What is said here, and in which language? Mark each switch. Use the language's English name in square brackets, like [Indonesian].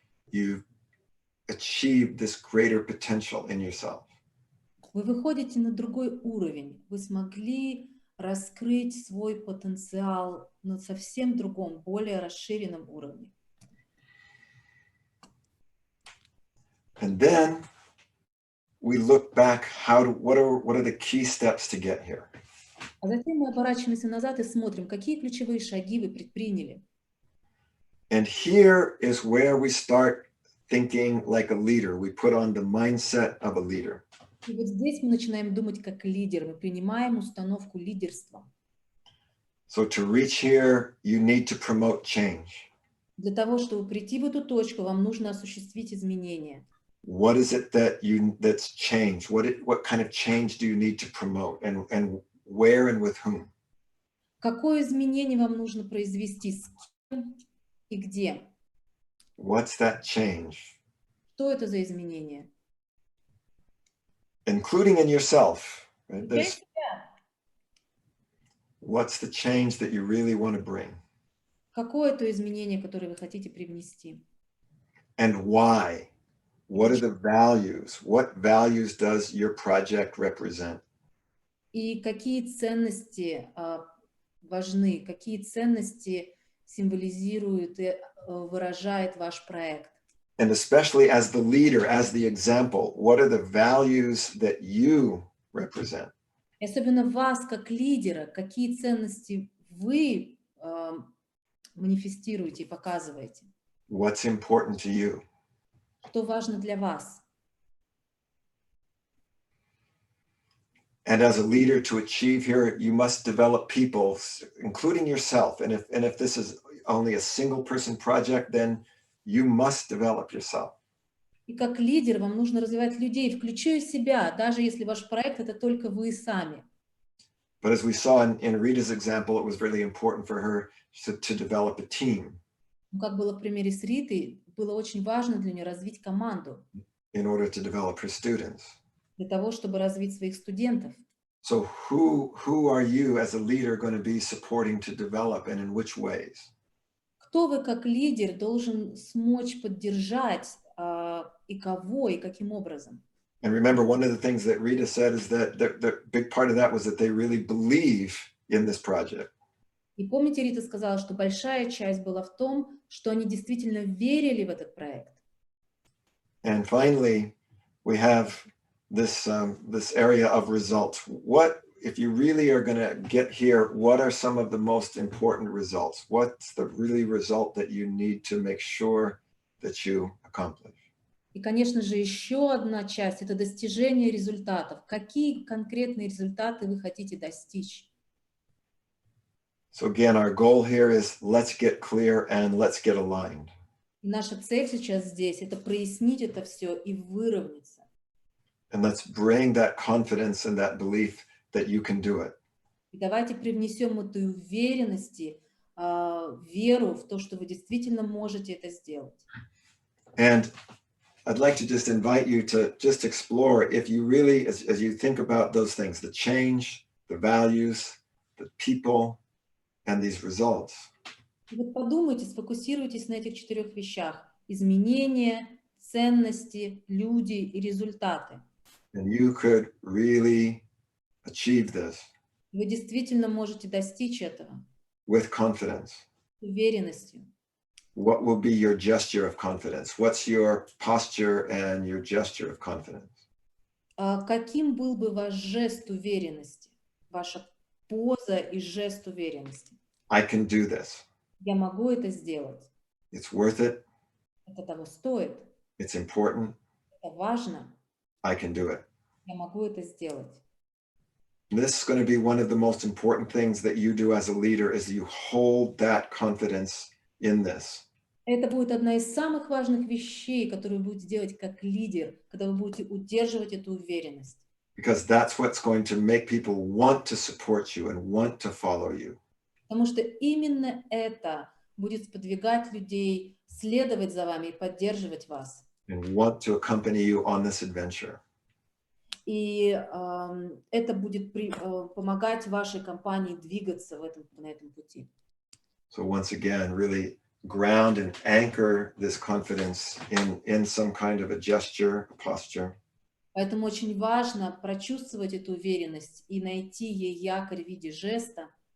[English] You've achieved this greater potential in yourself. [Russian] Вы выходите на другой уровень. Вы смогли раскрыть свой потенциал на совсем другом, более расширенном уровне. [English] And then we look back. What are the key steps to get here? [Russian] А затем мы оборачиваемся назад и смотрим, какие ключевые шаги вы предприняли. [English] And here is where we start thinking like a leader. We put on the mindset of a leader. [Russian] И вот здесь мы начинаем думать как лидер, мы принимаем установку лидерства. [English] So to reach here, you need to promote change. [Russian] Для того, чтобы прийти в эту точку, вам нужно осуществить изменения. [English] What is it that's changed? What kind of change do you need to promote, and where and with whom? [Russian] Какое изменение вам нужно произвести, с кем и где? [English] What's that change? [Russian] Что это за изменение? [English] Including in yourself. Right? [Russian] Включая себя. [English] What's the change that you really want to bring? [Russian] Какое то изменение, которое вы хотите привнести? [English] And why? What are the values? What values does your project represent? [Russian] И какие ценности важны, какие ценности символизирует и выражает ваш проект? [English] And especially as the leader, as the example, what are the values that you represent? [Russian] И особенно вас, как лидера, какие ценности вы манифестируете и показываете? [English] What's important to you? [Russian] Что важно для вас? [English] And as a leader, to achieve here, you must develop people, including yourself. And if this is only a single person project, then you must develop yourself. [Russian] И как лидер вам нужно развивать людей, включая себя, даже если ваш проект — это только вы сами. [English] But as we saw in Rita's example, it was really important for her to develop a team. [Russian] Как было в примере с Ритой, было очень важно для нее развить команду. [English] In order to develop her students. [Russian] Для того, чтобы развить своих студентов. [English] So who are you as a leader going to be supporting to develop, and in which ways? [Russian] Кто вы как лидер должен смочь поддержать, и кого, и каким образом? [English] And remember, one of the things that Rita said is that the big part of that was that they really believe in this project. [Russian] И помните, Рита сказала, что большая часть была в том, что они действительно верили в этот проект. [English] And finally, we have this area of results. What, if you really are going to get here, what are some of the most important results? What's the really result that you need to make sure that you accomplish? [Russian] И, конечно же, еще одна часть — это достижение результатов. Какие конкретные результаты вы хотите достичь? [English] So again, our goal here is let's get clear and let's get aligned. [Russian] И наша цель сейчас здесь — это прояснить это все и выровняться. [English] And let's bring that confidence and that belief that you can do it. [Russian] И давайте привнесем эту уверенность, веру в то, что вы действительно можете это сделать. [English] And I'd like to just invite you to just explore, if you really, as you think about those things, the change, the values, the people, and these results. [Russian] И вот подумайте, сфокусируйтесь на этих 4 вещах: изменения, ценности, люди и результаты. [English] And you could really achieve this [Russian] Вы действительно можете достичь этого [English] with confidence. [Russian] с уверенностью. [English] What will be your gesture of confidence? What's your posture and your gesture of confidence? [Russian] Каким был бы ваш жест уверенности, ваша поза и жест уверенности? [English] I can do this. [Russian] Я могу это сделать. [English] It's worth it. [Russian] Это того стоит. [English] It's important. [Russian] Это важно. [English] I can do it. [Russian] Я могу это сделать. [English] This is going to be one of the most important things that you do as a leader, is you hold that confidence in this. [Russian] Это будет одна из самых важных вещей, которые вы будете делать как лидер, когда вы будете удерживать эту уверенность. [English] Because that's what's going to make people want to support you and want to follow you. [Russian] Потому что именно это будет сподвигать людей следовать за вами и поддерживать вас. [English] And want to accompany you on this adventure. [Russian] И это будет помогать вашей компании двигаться на этом пути. [English] So once again, really ground and anchor this confidence in some kind of a gesture, a posture. [Russian] Поэтому очень важно прочувствовать эту уверенность и найти ей якорь в виде жеста.